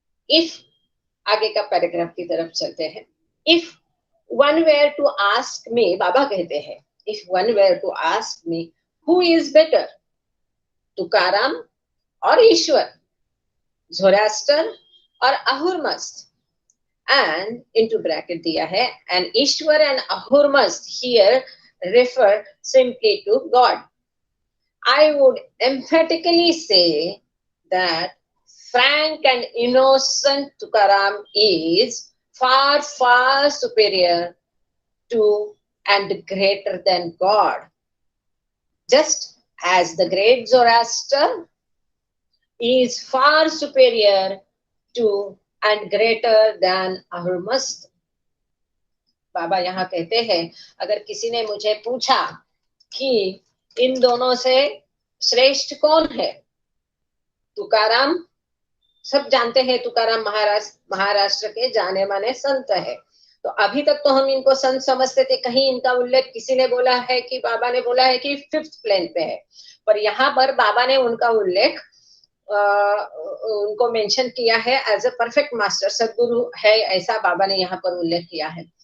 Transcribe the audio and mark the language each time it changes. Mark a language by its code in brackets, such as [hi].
[en] if [hi] आगे का paragraph की तरफ चलते हैं। [en] if one were to ask me, [hi] बाबा कहते हैं, [en] if one were to ask me who is better, Tukaram और ईश्वर, Zoroaster और Ahurmazd, and into bracket [hi] दिया है, [en] and Ishwar and Ahurmazd here refer simply to God. I would emphatically say that frank and innocent Tukaram is far, far superior to and greater than God. Just as the great Zoroaster is far superior to and greater than Ahurmazd. [hi] बाबा यहाँ कहते हैं, अगर किसी ने मुझे पूछा कि इन दोनों से श्रेष्ठ कौन है, तुकाराम, सब जानते हैं तुकाराम महाराष्ट्र के जाने माने संत है। तो अभी तक तो हम इनको संत समझते थे, कहीं इनका उल्लेख किसी ने बोला है कि बाबा ने बोला है कि 5th प्लेन पे है, पर यहाँ पर बाबा ने उनका उल्लेख उनको मेंशन किया है [en] as a perfect master, [hi] सदगुरु है, ऐसा बाबा ने यहाँ पर उल्लेख किया है।